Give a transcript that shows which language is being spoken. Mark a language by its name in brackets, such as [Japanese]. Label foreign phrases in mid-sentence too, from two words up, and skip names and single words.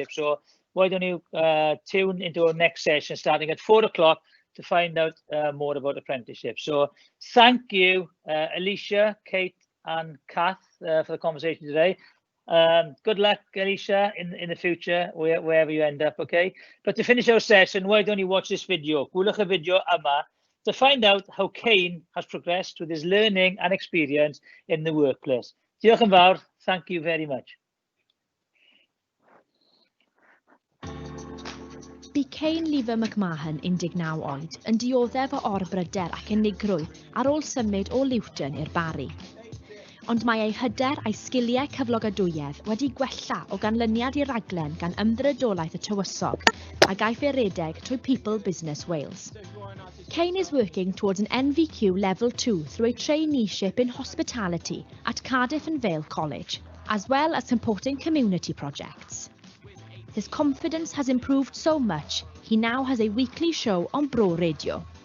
[English] So why don't you tune into our next session starting at 4 o'clock to find out more about apprenticeships. So thank you, Ellicia, Kate and Kath for the conversation today. Good luck, Ellicia, in the future, wherever you end up, okay? But to finish our session, why don't you watch this video? [Welsh] Gwylwch y video yma [English] to find out how Kane has progressed with his learning and experience in the workplace. [Welsh] Diolch yn fawr. [English] Thank you very much. [Welsh] Bu Kane Lever McMahon 19 oed yn dioddef o orbryder ac unigrwydd ar ôl symud o Luton i'r Bari. Ond mae ei hyder a'i sgiliau cyflogadwyedd wedi gwella o ganlyniad i'r raglen gan ymddrydolaeth y tywysog a gaiff ei redeg trwy People Business Wales. [English] Kane is working towards an NVQ Level 2 through a traineeship in hospitality at Cardiff and Vale College, as well as supporting community projects. His confidence has improved so much, he now has a weekly show on Bro Radio.